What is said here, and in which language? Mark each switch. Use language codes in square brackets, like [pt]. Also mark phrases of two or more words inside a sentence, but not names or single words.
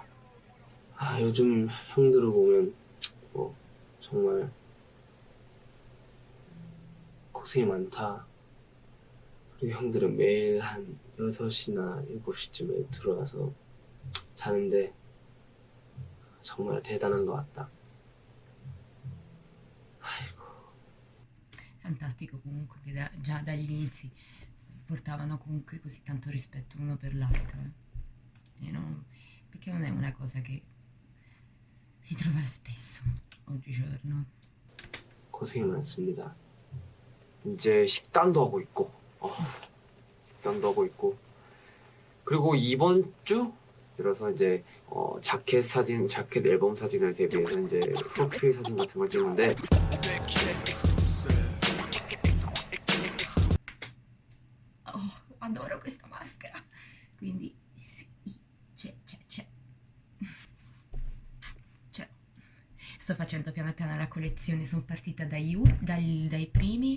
[ko] 요즘 형들을 보면 정말 고생이 많다. 그리고 형들은 매일 한 6시나 7시쯤에 들어와서 자는데 정말 대단한 것 같다. [it] Fantastico comunque che già dagli inizi portavano comunque così tanto rispetto uno per l'altro. Perché non è una cosa che si trova spesso oggigiorno. [ko] 고생이 많습니다. 이제 식단도 하고 있고 그리고 이번 주 들어서 이제 자켓 앨범 사진을 대비해서 이제 프로필 사진 같은 걸 찍는데 [it] Adoro questa maschera, quindi sì, c'è. Sto facendo piano piano la collezione, sono partita dai primi.